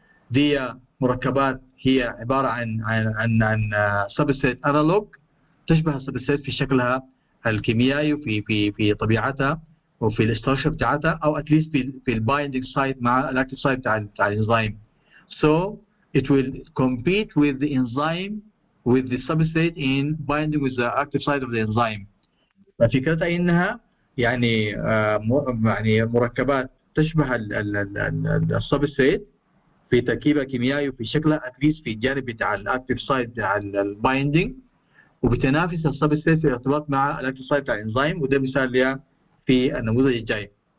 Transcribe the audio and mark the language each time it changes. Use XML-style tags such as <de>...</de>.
<ar>دي مركبات هي عبارة عن سبستريت انالوج تشبه السبستريت في شكلها الكيميائي وفي طبيعتها وفي الاستراكشر بتاعتها، او اتليست في البايندينج سايت مع الاكتيف سايت بتاع الانزيم.</ar> <en>So it will compete with the enzyme with the substrate in binding with the active site of the enzyme.</en> <ar>ففكرتها انها يعني مركبات تشبه السبستريت في تركيبها كيميائي وفي شكلها اتليست في الجانب بتاع الاكتيف سايت بتاع البايندينج، وبتنافس السبستريت في الارتباط مع الاكتيف سايت بتاع الانزيم، وده مثال لها في النموذج الجاي.</ar>